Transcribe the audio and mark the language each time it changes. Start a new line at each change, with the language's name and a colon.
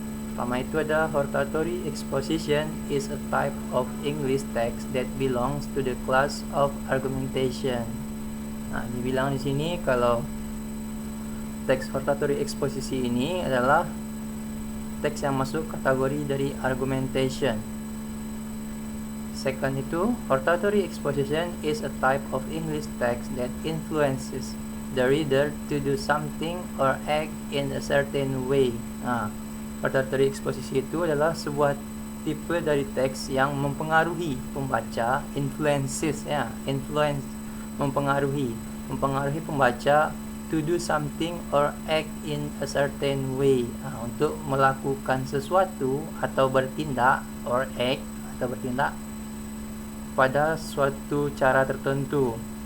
Indonesian: Pertama itu ada
English: hortatory exposition is a type of English text that belongs to the class of argumentation.
Indonesian: Nah, dibilang di sini kalau teks hortatory eksposisi ini adalah teks yang masuk kategori dari argumentation.
English: Second
Indonesian: itu,
English: hortatory exposition is a type of English text that influences the reader to do something or act in a certain way.
Indonesian: Nah, hortatory eksposisi itu adalah sebuah tipe dari teks yang mempengaruhi pembaca, influences ya, influence, mempengaruhi pembaca
English: to do something or act in a certain way.
Indonesian: Nah, untuk melakukan sesuatu atau bertindak
English: or act
Indonesian: atau bertindak pada suatu cara tertentu.